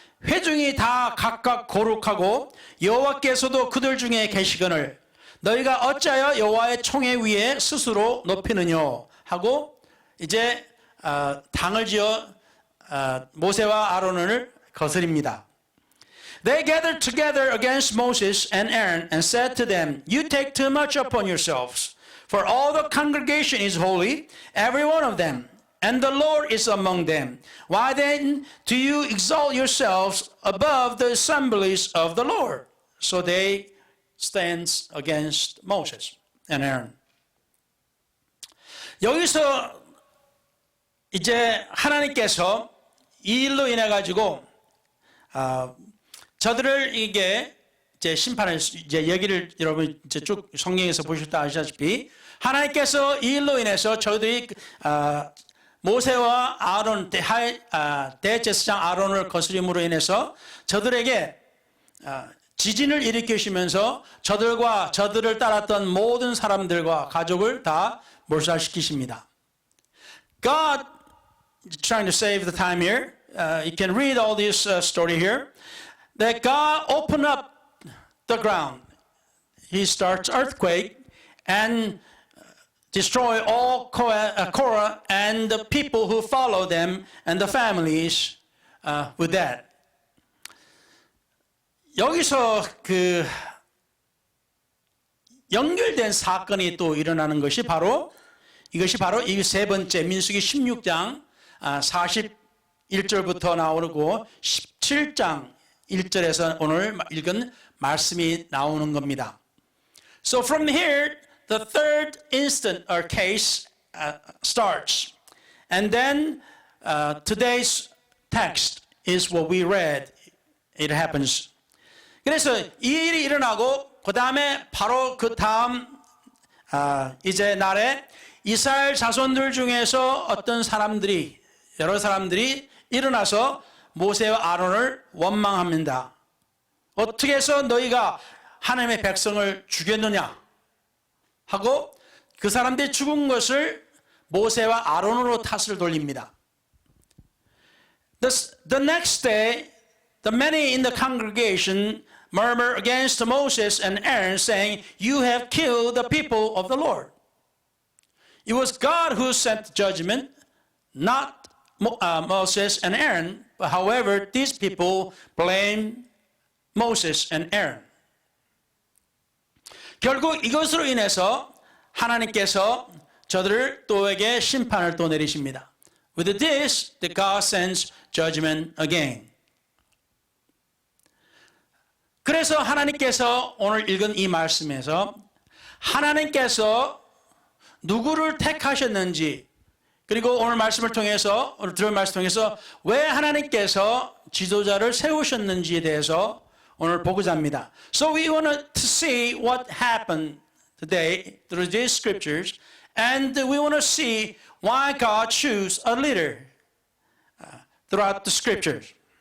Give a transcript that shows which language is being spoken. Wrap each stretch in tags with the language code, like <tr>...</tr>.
<ko>회중이 다 각각 거룩하고 여호와께서도 그들 중에 계시거늘 너희가 어찌하여 여호와의 총회 위에 스스로 높이느냐 하고 이제 당을 지어 모세와 아론을 거스립니다.</ko> <en>They gathered together against Moses and Aaron and said to them, You take too much upon yourselves, for all the congregation is holy, every one of them, and the Lord is among them. Why then do you exalt yourselves above the assemblies of the Lord? So they stand against Moses and Aaron.</en> <ko>여기서 이제 하나님께서 이 일로 인해 가지고 저들을 이게 이제 심판을 이제 얘기를 여러분 이제 쭉 성경에서 보셨다 아시다시피 하나님께서 이 일로 인해서 저들이 모세와 아론 대제사장 아론을 거스림으로 인해서 저들에게 지진을 일으키시면서 저들과 저들을 따랐던 모든 사람들과 가족을 다 몰살시키십니다.</ko> <en>God trying to save the time here. You can read all this story here. That God opened up the ground. He starts earthquake and destroy all Korah and the people who follow them and the families with that.</en> <ko>여기서 그 연결된 사건이 또 일어나는 것이 바로 이것이 바로 이 세 번째 민수기 16장 41절부터 나오고 17장 1절에서 오늘 읽은 말씀이 나오는 겁니다.</ko> <en>So from here, the third instant or case starts. And then today's text is what we read. It happens.</en> <ko>그래서 이 일이 일어나고 그 다음에 바로 그 다음 이제 날에 이스라엘 자손들 중에서 어떤 사람들이 여러 사람들이 일어나서 모세와 아론을 원망합니다. 어떻게 해서 너희가 하나님의 백성을 죽였느냐 하고 그 사람들이 죽은 것을 모세와 아론으로 탓을 돌립니다.</ko> <en>The next day, the many in the congregation murmur against Moses and Aaron, saying, You have killed the people of the Lord. It was God who sent judgment, not Moses and Aaron. But however, these people blame Moses and Aaron.</en> <ko>결국 이것으로 인해서 하나님께서 저들을 또에게 심판을 또 내리십니다.</ko> <en>With this, the God sends judgment again.</en> <ko>그래서 하나님께서 오늘 읽은 이 말씀에서 하나님께서 누구를 택하셨는지 그리고 오늘 말씀을 통해서 오늘 들은 말씀을 통해서 왜 하나님께서 지도자를 세우셨는지에 대해서 오늘 보고자 합니다.</ko> <en>So we want to see what happened today through these scriptures and we want to see why God chose a leader throughout the scriptures.</en>